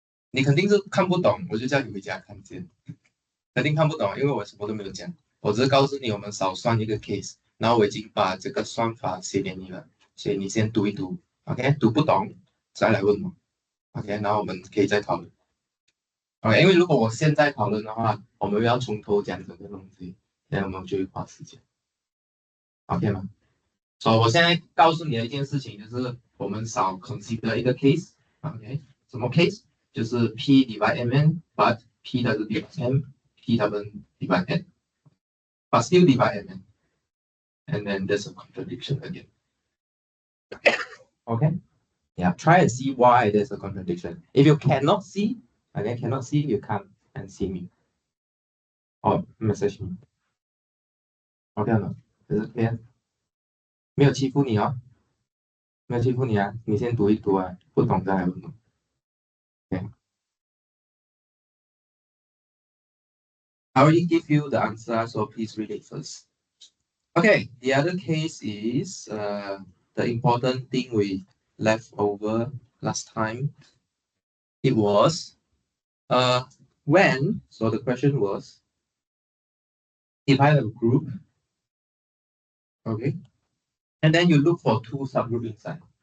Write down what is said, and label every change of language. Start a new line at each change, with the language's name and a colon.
Chinese: 你肯定是看不懂，我就叫你回家看见。肯定看不懂，因为我什么都没有讲，我只是告诉你我们少算一个 case，然后我已经把这个算法写给你了，所以你先读一读 ，OK， 读不懂再来问我 ，OK， 然后我们可以再讨论 ，OK， 因为如果我现在讨论的话，我们要从头讲整个东西，那我们就会花时间 ，OK 吗？所以我现在告诉你的一件事情就是，我们少 consider 一个 case，OK， 什么 case？就是
English: P divide Mn，but P doesn't divide M。P doesn't divide N, but still divide Mn. And then there's a contradiction again. Okay? Yeah, try and see why there's a contradiction. If you cannot see, you come and see me. Or message me. Okay or not? Is it clear?
Chinese: 没有欺负你哦，没有欺负你啊，你先读一读啊，不懂再来问我。
English: Okay. I already give you the answer, so please read it first. Okay, the other case is the important thing we left over last time. It was when, so the question was, if I have a group, okay, and then you look for 2 subgroups inside.